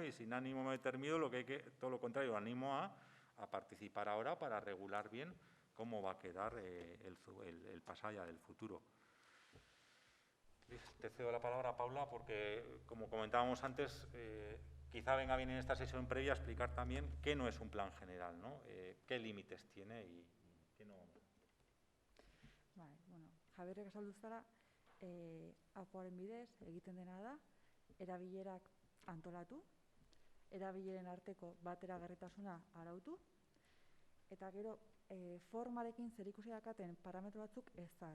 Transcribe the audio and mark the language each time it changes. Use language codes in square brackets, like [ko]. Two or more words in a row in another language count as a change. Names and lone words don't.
[es] Y sin ánimo determinado, todo lo contrario, animo a participar ahora para regular bien cómo va a quedar el pasado ya del futuro. Te cedo la palabra, Paula, porque, como comentábamos antes, quizá venga bien en esta sesión previa explicar también qué no es un plan general, ¿no? Qué límites tiene y qué no. [eu] Bai, bueno, Javierrek esaldu zara, APOaren bidez egiten dena da, erabilerak antolatu, erabileren arteko bateragarritasuna arautu, eta gero formarekin zerikusi dakaten parametro batzuk ezarri.